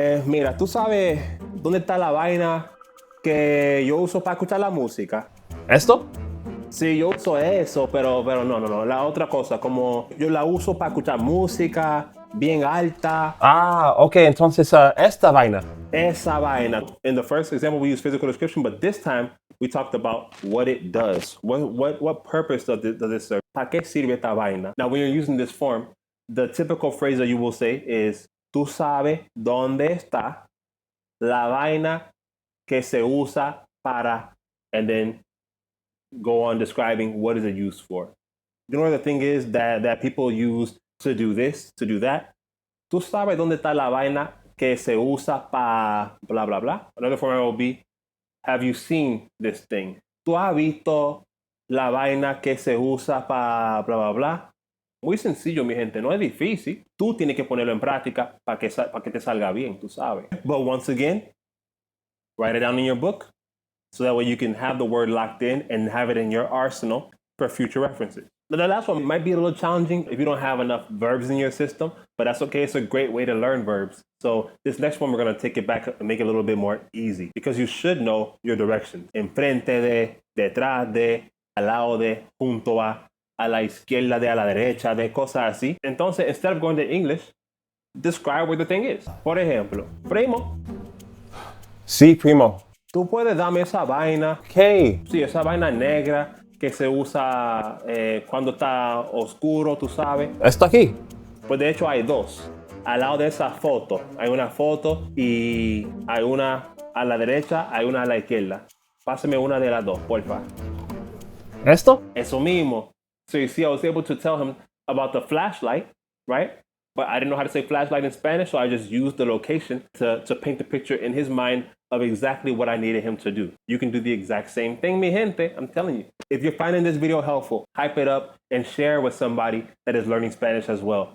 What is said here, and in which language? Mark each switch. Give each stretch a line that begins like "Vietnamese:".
Spanish: Mira, ¿tú sabes dónde está la vaina que yo uso para escuchar la música? ¿Esto? Sí, yo uso eso, pero no. La otra cosa, como yo la uso para escuchar música bien alta. Ah, ok, entonces esta vaina. Esa vaina.
English: In the first example, we use physical description, but this time we talked about what it does. What purpose does this serve?
Spanish: ¿Para qué sirve esta vaina?
English: Now, when you're using this form, the typical phrase that you will say is,
Spanish: tú sabes dónde está la vaina que se usa para,
English: and then go on describing what is it used for. You know what the thing is that people use to do this, to do that?
Spanish: Tú sabes dónde está la vaina que se usa para blah, blah, blah.
English: Another form will be, have you seen this thing?
Spanish: ¿Tú has visto la vaina que se usa para blah, blah, blah? Muy sencillo, mi gente, no es difícil. Tú tienes que ponerlo en práctica para que te salga bien, tú sabes.
English: But once again, write it down in your book so that way you can have the word locked in and have it in your arsenal for future references. The last one might be a little challenging if you don't have enough verbs in your system, but that's okay. It's a great way to learn verbs. So this next one, we're going to take it back and make it a little bit more easy because you should know your directions.
Spanish: Enfrente de, detrás de, al lado de, junto a. a la izquierda de a la derecha, de cosas así.
English: Entonces, instead of going to English, describe what the thing is.
Spanish: Por ejemplo, primo, Sí, primo. tú puedes darme esa vaina. ¿Qué? Sí, esa vaina negra que se usa cuando está oscuro, tú sabes. Esto aquí. Pues de hecho hay dos. Al lado de esa foto hay una foto y hay una a la derecha, hay una a la izquierda. Pásame una de las dos, porfa. ¿Esto? Eso mismo.
English: So you see, I was able to tell him about the flashlight, right? But I didn't know how to say flashlight in Spanish, so I just used the location to paint the picture in his mind of exactly what I needed him to do. You can do the exact same thing,
Spanish: mi gente.
English: I'm telling you. If you're finding this video helpful, hype it up and share with somebody that is learning Spanish as well.